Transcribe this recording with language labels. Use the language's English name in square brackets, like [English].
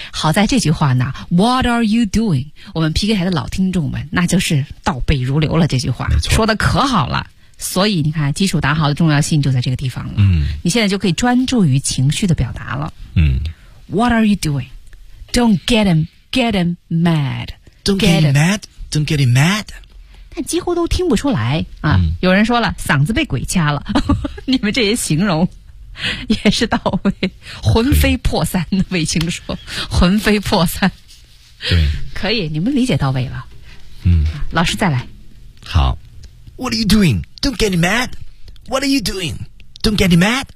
[Chinese] 好在这句话呢 ， [English] What are you doing？ [Chinese] 我们 PK 台的老听众们，那就是倒背如流了。这句话说的可好了，所以你看，基础打好的重要性就在这个地方了。嗯，你现在就可以专注于情绪的表达了。嗯 [English] ，What are you doing？ Don't get him， get him mad， don't get him mad， don't get him mad。 [Chinese] 几乎都听不出来啊、嗯！有人说了，嗓子被鬼掐了，呵呵，你们这些形容也是到位，魂飞魄散的。卫青说，魂飞魄散，对，可以，你们理解到位了。嗯，老师再来。 [English] 好 ，What are you doing? Don't get mad. What are you doing? Don't get mad.